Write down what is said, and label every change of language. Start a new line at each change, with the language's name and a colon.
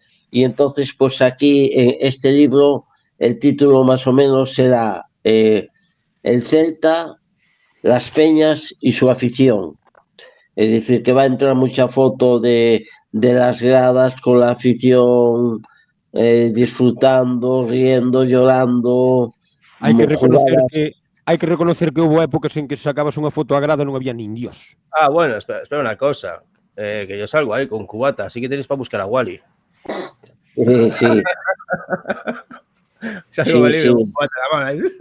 Spanish: Y entonces pues aquí en este libro el título más o menos será El Celta, las peñas y su afición. Es decir, que va a entrar mucha foto de las gradas con la afición, disfrutando, riendo, llorando.
Galician: Hai que reconocer que houve épocas en que sacabas unha foto a grada e non había nin Dios.
Spanish: Ah, bueno, espera una cosa. Que yo salgo ahí con cubata, así que tenéis para buscar a Wally. Sí. Salgo libre con cubata en la mano ahí.